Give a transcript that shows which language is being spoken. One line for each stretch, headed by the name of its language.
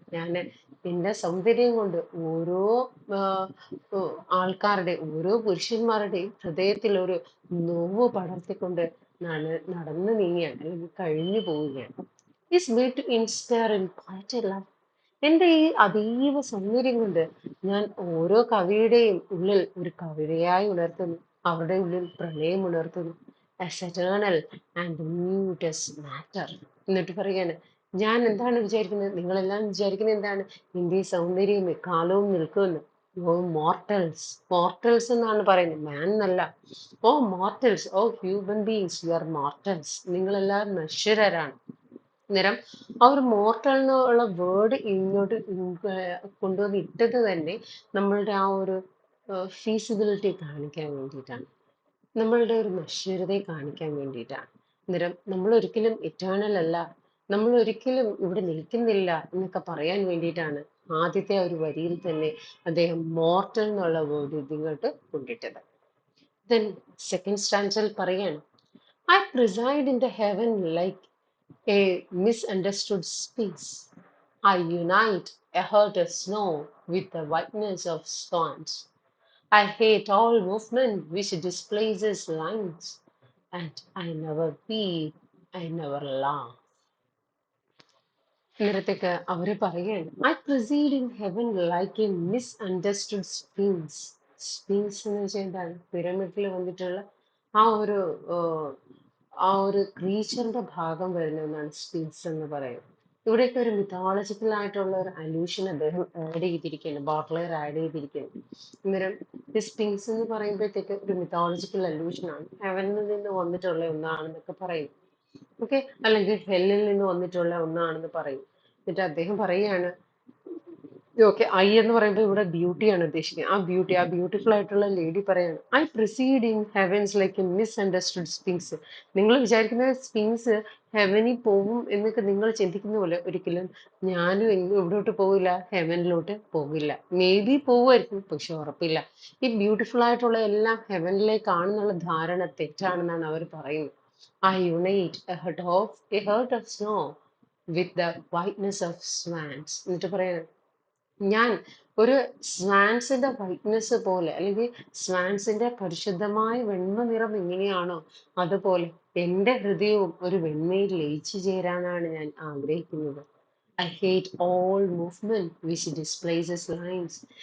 Malayalam: ഞാൻ എൻ്റെ സൗന്ദര്യം കൊണ്ട് ഓരോ ആ, ആൾക്കാരുടെ, ഓരോ പുരുഷന്മാരുടെയും ഹൃദയത്തിൽ ഒരു നോവ് പടർത്തിക്കൊണ്ട് നടന്നു നീങ്ങുകയാണ്, അല്ലെങ്കിൽ കഴിഞ്ഞു പോവുകയാണ്.
English: Is made to inspire in quite a love.
Malayalam: എൻ്റെ ഈ അതീവ സൗന്ദര്യം കൊണ്ട് ഞാൻ ഓരോ കവിയുടെയും ഉള്ളിൽ ഒരു കവിതയായി ഉണർത്തുന്നു, അവരുടെ ഉള്ളിൽ പ്രണയം ഉണർത്തുന്നു.
English: as eternal and mute as matter.
Malayalam: എന്നിട്ട് പറയാണ്, ഞാൻ എന്താണ് വിചാരിക്കുന്നത്, നിങ്ങളെല്ലാം വിചാരിക്കുന്നത് എന്താണ്? എൻ്റെ ഈ സൗന്ദര്യം കാലവും നിൽക്കുമെന്ന്. ഓ മോർട്ടൽസ്, മോർട്ടൽസ് എന്നാണ് പറയുന്നത്, മാൻ എന്നല്ല.
English: O mortals, O human beings, you are mortals,
Malayalam: നിങ്ങളെല്ലാം നശ്വരരാണ്. അന്നേരം ആ ഒരു മോർട്ടൽ എന്നുള്ള വേർഡ് ഇങ്ങോട്ട് കൊണ്ടുവന്ന് ഇട്ടത് തന്നെ നമ്മളുടെ ആ ഒരു ഫീസിബിലിറ്റി കാണിക്കാൻ വേണ്ടിയിട്ടാണ്, നമ്മളുടെ ഒരു നശ്വരതയെ കാണിക്കാൻ വേണ്ടിയിട്ടാണ്. അന്നേരം നമ്മൾ ഒരിക്കലും ഇറ്റേണൽ അല്ല, നമ്മൾ ഒരിക്കലും ഇവിടെ നിൽക്കുന്നില്ല എന്നൊക്കെ പറയാൻ വേണ്ടിയിട്ടാണ് ആദ്യത്തെ ഒരു വരിയിൽ തന്നെ അദ്ദേഹം മോർട്ടൽ എന്നുള്ള വേർഡ് ഇങ്ങോട്ട് കൊണ്ടിട്ടത്.
English: then second
Malayalam: സ്റ്റാൻസിൽ പറയാണ്,
English: I preside in the heaven like a misunderstood space. I unite a heart of snow with the whiteness of swans. I hate all movement which displaces lines, and I never weep, I never laugh.
Malayalam: നേരത്തേക്ക് അവര് പറയാണ്
English: I preside in heaven like a misunderstood sphinx.
Malayalam: Sphinx എന്ന് വെച്ചാൽ എന്താണ്? പിരമിഡിൽ വന്നിട്ടുള്ള ആ ഒരു ഏഹ്, ആ ഒരു ക്രീച്ചറിന്റെ ഭാഗം വരുന്ന ഒന്നാണ് സ്പിങ്സ് എന്ന് പറയുന്നത്. ഇവിടെയൊക്കെ ഒരു മിഥോളജിക്കൽ ആയിട്ടുള്ള ഒരു അലൂഷൻ അദ്ദേഹം ആഡ് ചെയ്തിരിക്കുകയാണ്, ബോട്ട്ലെയർ ആഡ് ചെയ്തിരിക്കുകയാണ്. അന്നേരം ഈ സ്പിങ്സ് എന്ന് പറയുമ്പോഴത്തേക്ക് ഒരു മിഥോളജിക്കൽ അലൂഷൻ ആണ്, ഹെവനിൽ നിന്ന് വന്നിട്ടുള്ള ഒന്നാണെന്നൊക്കെ പറയും. ഓക്കെ, അല്ലെങ്കിൽ ഹെല്ലിൽ നിന്ന് വന്നിട്ടുള്ള ഒന്നാണെന്ന് പറയും. എന്നിട്ട് അദ്ദേഹം പറയുകയാണ്, ഓക്കെ, ഐ എന്ന് പറയുമ്പോൾ ഇവിടെ ബ്യൂട്ടിയാണ് ഉദ്ദേശിക്കുന്നത്. ആ ബ്യൂട്ടിഫുൾ ആയിട്ടുള്ള ലേഡി പറയാണ്
English: I preside in heavens like a misunderstood sphinx.
Malayalam: നിങ്ങൾ വിചാരിക്കുന്ന സ്പിങ്സ് ഹെവനിൽ പോകും എന്നൊക്കെ നിങ്ങൾ ചിന്തിക്കുന്ന പോലെ ഒരിക്കലും ഞാനും എവിടോട്ട് പോകില്ല, ഹെവനിലോട്ട് പോകില്ല. മേ ബി പോവുമായിരിക്കും, പക്ഷെ ഉറപ്പില്ല. ഈ ബ്യൂട്ടിഫുൾ ആയിട്ടുള്ള എല്ലാം ഹെവനിലേക്കാണെന്നുള്ള ധാരണ തെറ്റാണെന്നാണ് അവർ പറയുന്നത്.
English: I unite a herd of snow with the whiteness of swans.
Malayalam: എന്നിട്ട് പറയാം, ഞാൻ ഒരു സ്വാൻസിന്റെ വൈറ്റ്നെസ് പോലെ, അല്ലെങ്കിൽ സ്വാൻസിന്റെ പരിശുദ്ധമായ വെണ്മ നിറം എങ്ങനെയാണോ അതുപോലെ എന്റെ ഹൃദയവും ഒരു വെണ്മയിൽ ലയിച്ചു ചേരാനാണ് ഞാൻ ആഗ്രഹിക്കുന്നത്.
English: I hate all movement which displaces lines.